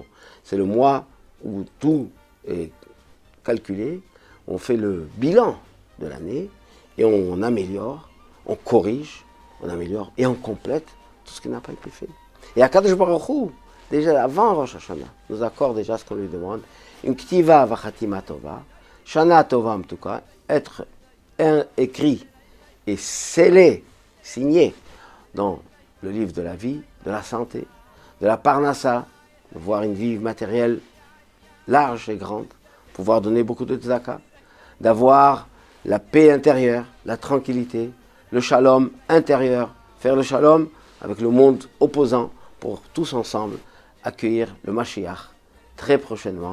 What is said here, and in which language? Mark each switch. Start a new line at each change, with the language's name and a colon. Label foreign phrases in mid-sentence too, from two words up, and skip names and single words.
French: C'est le mois où tout est calculé, on fait le bilan de l'année, et on améliore, on corrige, on améliore, et on complète tout ce qui n'a pas été fait. Et Akadosh Baruch Hu, déjà avant Rosh Hashanah, nous accorde déjà ce qu'on lui demande, une
Hebrew: כתיבה וחתימה טובה, שנה טובה מתוקה,
French: être écrit et scellé, signé dans le livre de la vie, de la santé, de la parnassa, de voir une vie matérielle large et grande, pouvoir donner beaucoup de tzedaka, d'avoir la paix intérieure, la tranquillité, le shalom intérieur, faire le shalom avec le monde opposant pour tous ensemble accueillir le Mashiach très prochainement.